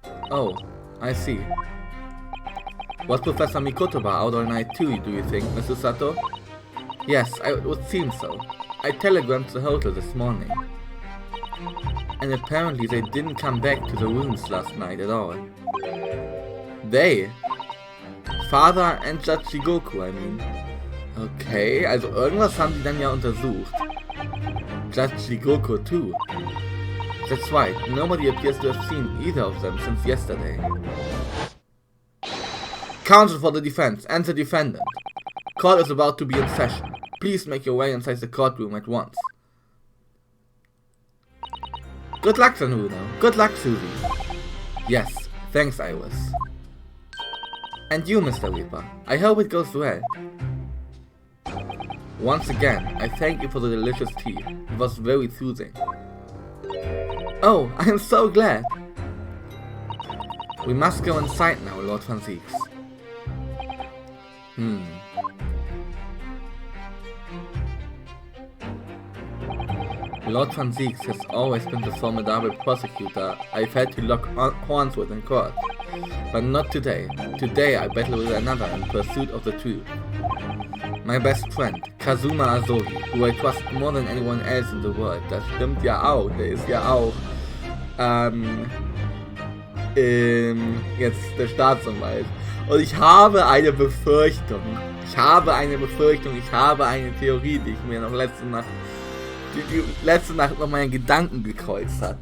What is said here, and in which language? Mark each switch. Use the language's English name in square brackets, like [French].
[English] Oh, I see. Was Professor Mikotoba out all night too, do you think, Mrs. Sato? Yes, it would seem so. I telegrammed the hotel this morning. And apparently they didn't come back to the rooms last night at all. They? Father and Judge Shigoku, I mean. [German] Okay, also irgendwas haben die dann ja untersucht. [English] Judge Shigoku too. That's right, nobody appears to have seen either of them since yesterday. Counsel for the defense and the defendant. Court is about to be in session. Please make your way inside the courtroom at once. Good luck, Sanuno. Good luck, Susie. Yes, thanks, Iris. And you, Mr. Reaper. I hope it goes well. Once again, I thank you for the delicious tea. It was very soothing. Oh, I am so glad. We must go inside now, Lord Van Zieks. Lord Van Zieks has always been the formidable prosecutor I've had to lock horns with in court. But not today. Today I battle with another in pursuit of the truth. My best friend, Kazuma Asogi, who I trust more than anyone else in the world. [German] Das stimmt ja auch, der ist ja auch jetzt der Staatsanwalt. Und ich habe eine Befürchtung. Ich habe eine Theorie, die ich mir noch letzte Nacht noch meinen Gedanken gekreuzt hat.